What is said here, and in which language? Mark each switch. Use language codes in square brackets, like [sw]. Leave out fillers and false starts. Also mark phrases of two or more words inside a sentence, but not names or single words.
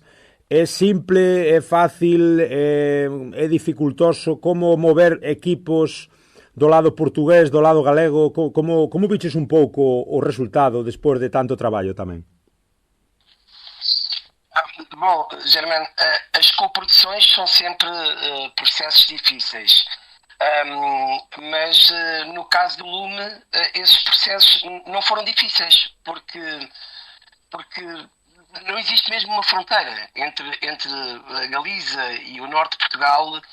[gl] É simple, é fácil, é dificultoso? Como mover equipos do lado portugués, do lado galego? Como viches un pouco o resultado despois de tanto traballo tamén? [pt] Bom, Germano, as coproduções são sempre processos difíceis. Mas no caso do Lume esses processos não foram difíceis porque não existe mesmo uma fronteira entre a Galiza e o norte de Portugal.